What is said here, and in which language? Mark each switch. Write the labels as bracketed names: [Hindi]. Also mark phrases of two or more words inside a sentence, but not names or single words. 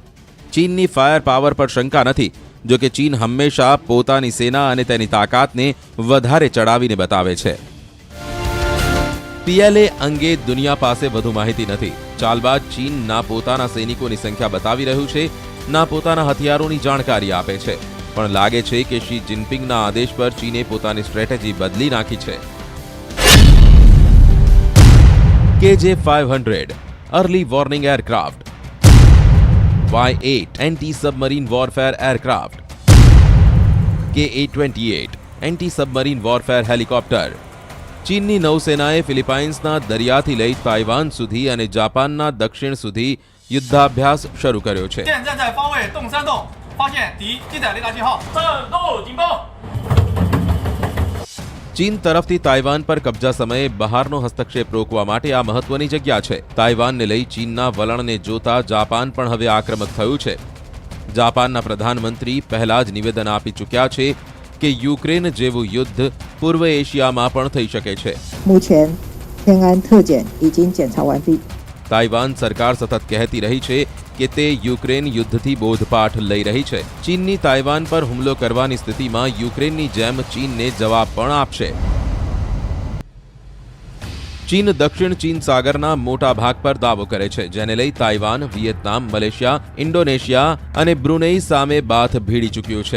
[Gujarati] ચીનની [English] fire power [Gujarati] પર શંકા નથી, જો કે ચીન હંમેશા પોતાની સેના અને તેની તાકાતને વધારે ચડાવીને બતાવે છે. PLA અંગે દુનિયા પાસે વધુ માહિતી નથી. ચાલબાજ ચીન ના પોતાના સૈનિકોની સંખ્યા બતાવી રહ્યું છે, ના પોતાના હથિયારોની જાણકારી આપે છે. પણ લાગે છે કે શી જિનપિંગના આદેશ પર ચીને પોતાની સ્ટ્રેટેજી બદલી નાખી છે. [English] KJ-500 early warning aircraft, Y-8 anti submarine warfare aircraft, KA-28 anti submarine warfare helicopter. [Gujarati] ચીનની નૌસેનાએ ફિલિપાઇન્સના દરિયાથી લઈ તાઇવાન સુધી અને જાપાનના દક્ષિણ સુધી યુદ્ધાભ્યાસ શરૂ કર્યો છે. [Chinese] 现在在方位洞3洞发现敌机载雷达信号，战斗警报。 [Gujarati] ચીન તરફથી તાઇવાન પર કબજા સમયે બહારનો હસ્તક્ષેપ રોકવા માટે આ મહત્વની જગ્યા છે. તાઇવાનને લઈ ચીનના વલણને જોતા જાપાન પણ હવે આક્રમક થયું છે. જાપાનના પ્રધાનમંત્રી પહેલા જ નિવેદન આપી ચૂક્યા છે કે યુક્રેન જેવું યુદ્ધ પૂર્વ એશિયામાં પણ થઈ શકે છે. [Chinese] 目前，天安特检已经检查完毕。 [Gujarati] તાઇવાન સરકાર સતત કહેતી રહી છે કે તે યુક્રેન યુદ્ધથી બોધપાઠ લઈ રહી છે. ચીનની તાઇવાન પર હુમલો કરવાની સ્થિતિમાં યુક્રેનની જેમ ચીનને જવાબ પણ આપશે. ચીન દક્ષિણ ચીન સાગરના મોટા ભાગ પર દાવો કરે છે, જેને લઈ તાઇવાન, વિયેતનામ, મલેશિયા, ઇન્ડોનેશિયા અને બ્રુનેઈ સામે બાથ ભીડી ચૂક્યું છે.